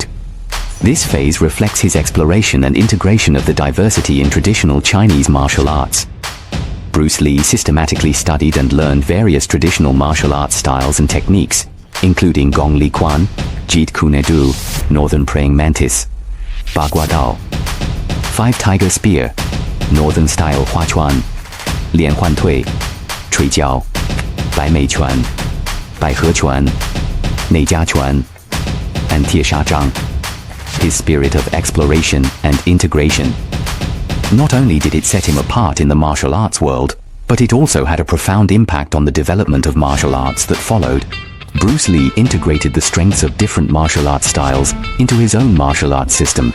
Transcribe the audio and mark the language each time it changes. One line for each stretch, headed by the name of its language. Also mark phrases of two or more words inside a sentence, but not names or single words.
English: This phase reflects his exploration and integration of the diversity in traditional Chinese martial arts. Bruce Lee systematically studied and learned various traditional martial arts styles and techniques, including Gong Li Quan, Jeet Kune Do, Northern Praying Mantis, Bagua Dao, Five Tiger Spear, Northern Style Hua Chuan, Lian Huan Tui, Chui Jiao, Bai Mei Chuan, Bai He Chuan, Nei Jia Chuan, and Tie Sha Zhang. His spirit of exploration and integration. Not only did it set him apart in the martial arts world, but it also had a profound impact on the development of martial arts that followed. Bruce Lee integrated the strengths of different martial arts styles into his own martial arts system.